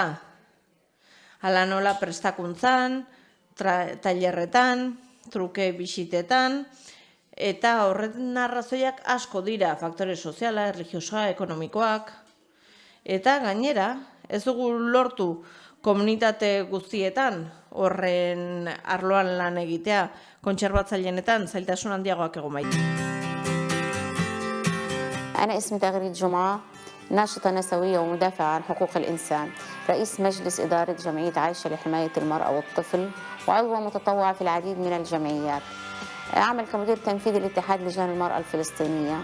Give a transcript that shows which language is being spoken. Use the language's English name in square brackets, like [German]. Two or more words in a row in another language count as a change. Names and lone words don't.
[Basque] Hala nola prestakuntzan, tailerretan, truke bisitetan, eta horren arrazoiak asko dira, faktore soziala, erlijiosoa, ekonomikoak. Eta gainera, ez dugu lortu komunitate guztietan horren arloan lan egitea, kontserbatzailenetan zailtasun handiagoak egon baitu. [Arabic] أنا اسمي تغريد جمعة، ناشطة نسوية ومدافعة عن حقوق الإنسان، رئيس مجلس إدارة جمعية عايشة لحماية المرأة والطفل، وعضوة متطوعة في العديد من الجمعيات. أعمل كمدير تنفيذي لاتحاد لجان المرأة الفلسطينية.